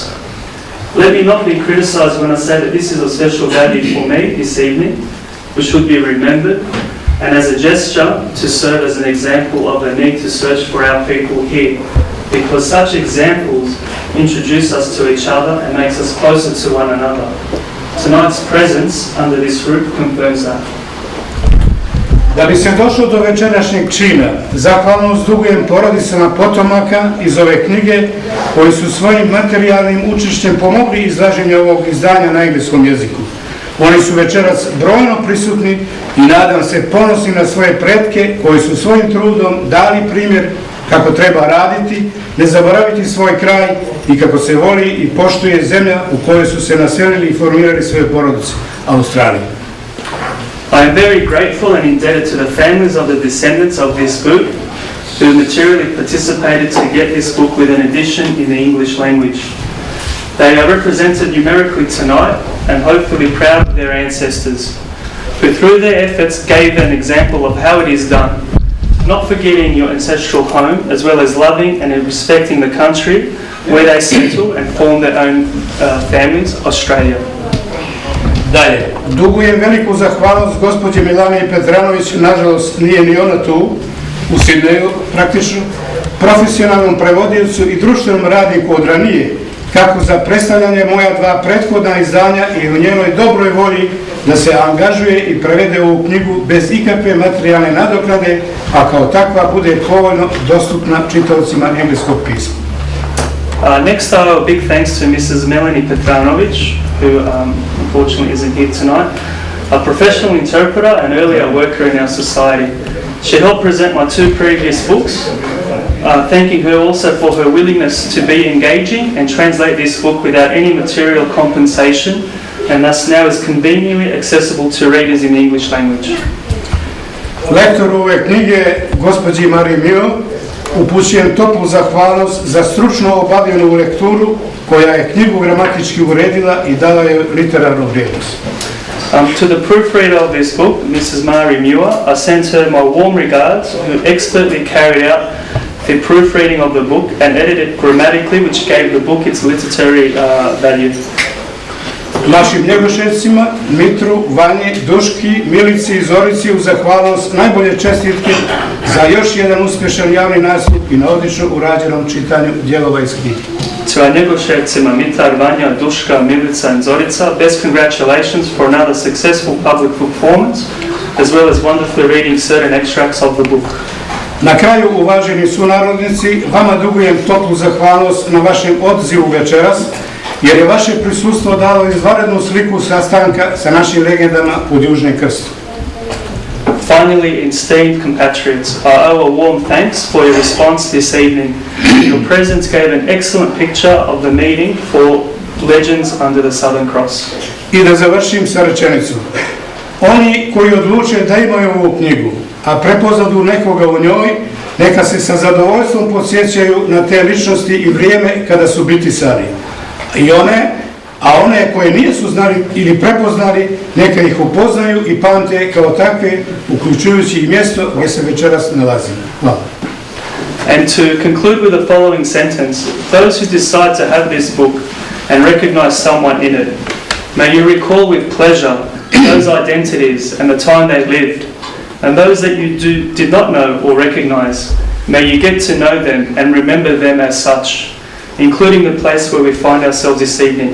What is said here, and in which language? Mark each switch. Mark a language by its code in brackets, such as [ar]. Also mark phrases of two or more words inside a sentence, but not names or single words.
[en] Let me not be criticised when I say that this is of special value for me this evening, which should be remembered, and as a gesture to serve as an example of the need to search for our people here, because such examples introduce us to each other and makes us closer to one another. Tonight's presence under this roof confirms that. [sr] Da bi se došlo do večerašnjeg čina, zahvalnost dugujem porodicama potomaka iz ove knjige koji su svojim materijalnim učešćem pomogli izlaženju ovog izdanja na engleskom jeziku. Oni su večeras brojno prisutni i nadam se ponosni na svoje pretke koji su svojim trudom dali primjer kako treba raditi, ne zaboraviti svoj kraj i kako se voli i poštuje zemlja u kojoj su se naselili i formirali svoje porodice, Australiji. [en] I am very grateful and indebted to the families of the descendants of this book who materially participated to get this book with an edition in the English language. They are represented numerically tonight and hopefully proud of their ancestors, who through their efforts gave an example of how it is done, not forgetting your ancestral home, as well as loving and respecting the country where they settle and form their own families, Australia. [sr] Dalje, dugujem veliku zahvalnost gospođi Milani Petranović, nažalost nije ni ona tu, u Sidneju praktično, profesionalnom prevodiocu i društvenom radniku od ranije, kako za predstavljanje moja dva prethodna izdanja i u njenoj dobroj volji da se angažuje i prevede ovu knjigu bez ikakve materijalne nadoknade, a kao takva bude povoljno dostupna čitaocima engleskog pisma. [en] Next, a big thanks to Mrs. Melanie Petranovic, who unfortunately isn't here tonight, a professional interpreter and earlier worker in our society. She helped present my two previous books, thanking her also for her willingness to be engaging and translate this book without any material compensation, and thus now is conveniently accessible to readers in the English language. [sr] Lektoru ove knjige, gospođi Mirina Muir, upućujem toplu zahvalnost za stručno obavljenu lekturu koja je knjigu gramatički uredila i dala je literarnu vrijednost. [en] To the proofreader of this book, Mrs. Mirina Muir, I send her my warm regards, who expertly carried out the proofreading of the book and edited it grammatically, which gave the book its literary value. [sr] Našim njegoševcima, Mitru, Vanji, Duški, Milici i Zorici u zahvalnost najbolje čestitke za još jedan uspješan javni nastup i na odlično urađenom čitanju dijelova iz knjige. [en] To our njegoševcima Mitar, Vanja, Duška, Milica and Zorica, best congratulations for another successful public performance, as well as wonderfully reading certain extracts of the book. [sr] Na kraju, uvaženi sunarodnici, vama dugujem toplu zahvalnost na vašem odzivu večeras, jer je vaše prisustvo dalo izvanrednu sliku sastanka sa našim legendama pod Južnim krstom. [en] Finally, esteemed compatriots, I owe a warm thanks for your response this evening. Your presence gave an excellent picture of the meeting for Legends Under the Southern Cross. [sr] I da završim sa rečenicom. Oni koji odluče da imaju ovu knjigu, a prepoznadu nekoga u njoj, neka se sa zadovoljstvom podsjećaju na te ličnosti i vrijeme kada su bitisani. A one koje nisu znali ili prepoznali, neka ih upoznaju i pamte kao takve, uključujući i mjesto gdje se večeras nalazimo. Hvala. [en] And to conclude with the following sentence, those who decide to have this book and recognize someone in it, may you recall with pleasure those identities and the time they lived, and those that you did not know or recognize, may you get to know them and remember them as such, including the place where we find ourselves this evening.